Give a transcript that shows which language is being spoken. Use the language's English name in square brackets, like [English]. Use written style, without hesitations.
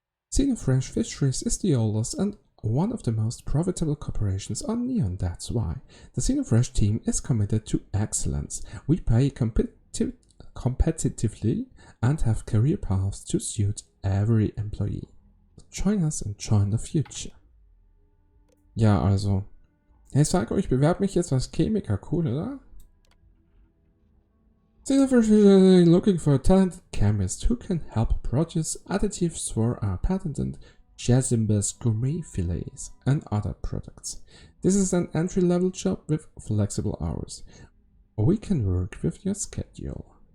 [English] Xenofresh Fisheries is the oldest and one of the most profitable corporations on Neon. That's why the Xenofresh team is committed to excellence. We pay competitively and have career paths to suit every employee. Join us and join the future. [German] Ja, also. Hey Psycho, ich bewerbe mich jetzt als Chemiker. Cool, oder? [English] Xenofresh is looking for a talented chemist who can help produce additives for our patented Jazzimbas gourmet fillets and other products. This is an entry-level job with flexible hours. We can work with your schedule.